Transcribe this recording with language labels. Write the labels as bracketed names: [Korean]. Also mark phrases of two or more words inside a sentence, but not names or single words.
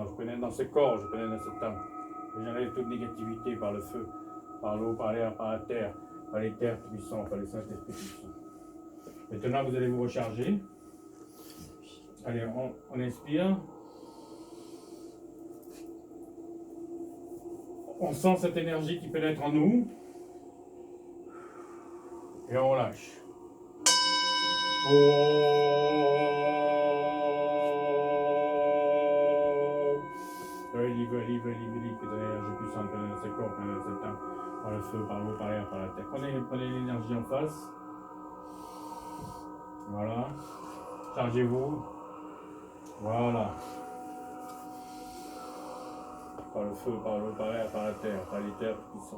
[French] Je pénètre dans ce corps, je pénètre dans cette âme. Et j'enlève toute négativité par le feu, par l'eau, par l'air, par la terre, par les terres puissants, par les Saint-Esprit puissants. Maintenant, vous allez vous recharger. Allez, on inspire. On sent cette énergie qui pénètre en nous. Et on lâche. Oh. Veli, veli, veli, veli, que de l'énergie puissante pénètre dans ce corps, pénètre dans cette âme, par le feu, par l'eau, par l'air, par la terre. Prenez l'énergie en face. Voilà. Chargez-vous. Voilà. Par le feu, par l'eau, par l'air, par la terre, par les terres puissantes.